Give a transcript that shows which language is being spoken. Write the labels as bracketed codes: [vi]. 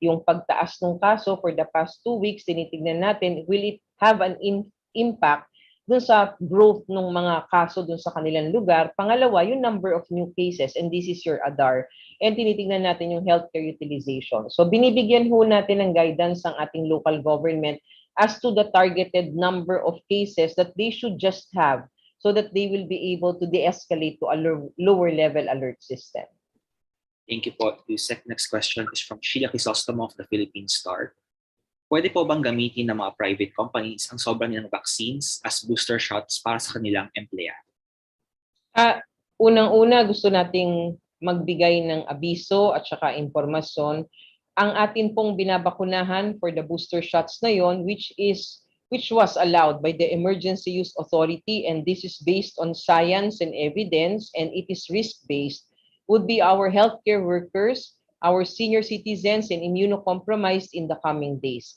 [tl] Yung pagtaas ng kaso [en] for the past 2 weeks, [tl] tinitignan natin, [en] will it have an impact [tl] dun sa growth ng mga kaso dun sa kanilang lugar. [en] Pangalawa, yung number of new cases, and this is your ADAR. And [tl] tinitignan natin yung [en] healthcare utilization. So [tl] binibigyan ho natin ng [en] guidance ang ating local government as to the targeted number of cases that they should just have so that they will be able to de-escalate to a lower level alert system. Thank you po, Yusek. Next question is from Sheila Crisostomo of the Philippine Star. [tl] Pwede po bang gamitin ng mga [en] private companies [tl] ang sobrang nilang vaccines as [en] booster shots [tl] para sa kanilang empleyado? Unang-una, gusto nating magbigay ng abiso at saka impormasyon. Ang atin pong binabakunahan [en] for the booster shots na yon, which was allowed by the Emergency Use Authority, and this is based on science and evidence, and it is risk-based, would be our healthcare workers, our senior citizens, and immunocompromised in the coming days.